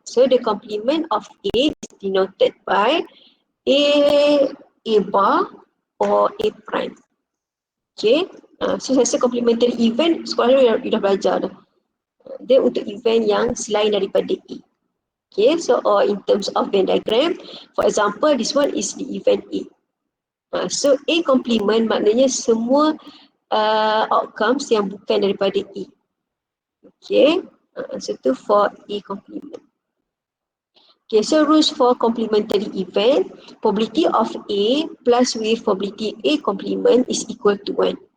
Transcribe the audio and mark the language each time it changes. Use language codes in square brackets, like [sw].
[en] So the complement of A is denoted by A bar or A prime. [ms] Okay, so saya rasa complementary event sekolah you dah belajar dah. Dia untuk event yang selain daripada A. [en] Okay, so or in terms of Venn diagram, for example, this one is the event A. [ms] So A complement maknanya semua outcomes yang bukan daripada A. [en] Okay, so tu for A complement. Okay, so rules for complementary event, probability of A plus with probability A complement is equal to 1.